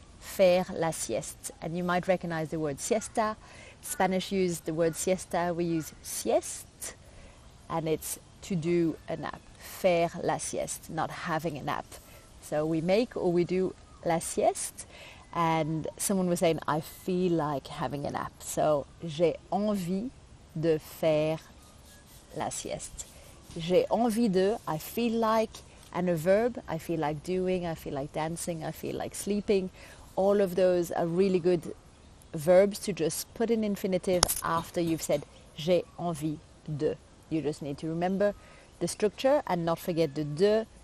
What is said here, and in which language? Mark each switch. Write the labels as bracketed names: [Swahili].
[French] Faire la sieste. [English] And you might recognize the word siesta. Spanish use the word siesta. We use sieste. And it's to do a nap. [French] Faire la sieste, [English] not having a nap. So we make or we do [French] la sieste. [English] And someone was saying, I feel like having a nap. So [French] j'ai envie de faire la sieste. J'ai envie de, [English] I feel like, and a verb, I feel like doing, I feel like dancing, I feel like sleeping. All of those are really good verbs to just put in infinitive after you've said [French] j'ai envie de. [English] You just need to remember the structure and not forget the de.